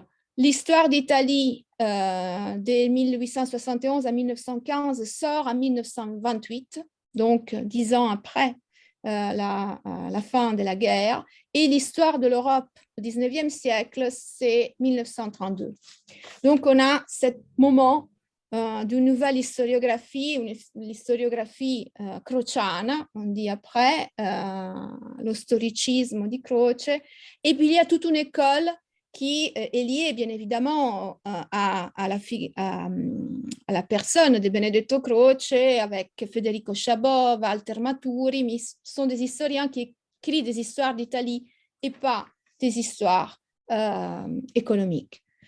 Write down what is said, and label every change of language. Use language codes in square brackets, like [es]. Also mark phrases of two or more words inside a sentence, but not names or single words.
[fr] L'histoire d'Italie de 1871 à 1915 sort en 1928, donc 10 ans après la fin de la guerre, et l'histoire de l'Europe au 19e siècle, c'est 1932. Donc, on a ce moment d'une nouvelle historiographie, l'historiographie crociana, on dit après, [it] lo storicisme di Croce, [fr] et puis il y a toute une école qui est liée bien évidemment à la personne de Benedetto Croce avec Federico Chabot, Walter Maturi, mais ce sont des historiens qui écrivent des histoires d'Italie et pas des histoires économiques.